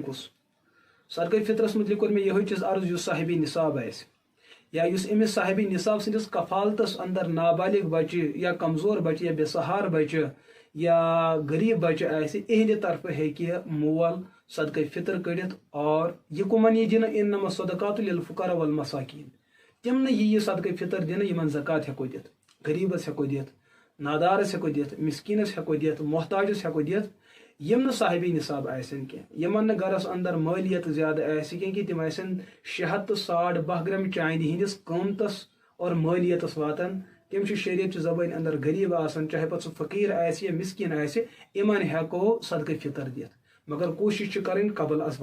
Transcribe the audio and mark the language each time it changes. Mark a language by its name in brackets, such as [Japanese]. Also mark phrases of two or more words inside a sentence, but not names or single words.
[Kashmiri] کُس صدقہ فطرس متعلق کوٚر مےٚ یِہوے چیٖز عرض یُس صاحبِ نصاب آسہِ یا یُس أمِس صاحبِ نصاب سٕنٛدِس کفالتس اندر نابالغ بچہِ یا کمزور بچہِ یا بے سہار بچہِ یا غریب بچہِ آسہِ اِہنٛدِ طرفہٕ ہیٚکہِ مول صدقہ فطر کٔڑِتھ اور یہِ کُمن یی دِنہٕ [Arabic] اِنما الصدقات للفقراء والمساکین [Kashmiri] تِمنٕے یہِ صدقہ فطر دِنہٕ یِمن زکات ہٮ۪کو دِتھ غریبس ہٮ۪کو دِتھ نادارس ہٮ۪کو دِتھ مسکیٖنس ہٮ۪کو دِتھ محتاجس ہٮ۪کو دِتھ یِم نہٕ صاحبِ نصاب آسن کینٛہہ یِمن نہٕ گرس اندر مٲلیت زیادٕ آسہِ کینٛہہ کہ تِم آسن 600 گرام چاندِ ہٕنٛدِس قۭمتس اور مٲلیتس واتان تِم چھِ شریعت چہِ زبٲنۍ اندر غریب آسان چاہے پتہٕ سُہ فقیٖر آسہِ یا مسکیٖن آسہِ یِمن ہٮ۪کو صدقہ فطر دِتھ مگر کوٗشش چھِ کرٕنۍ قبل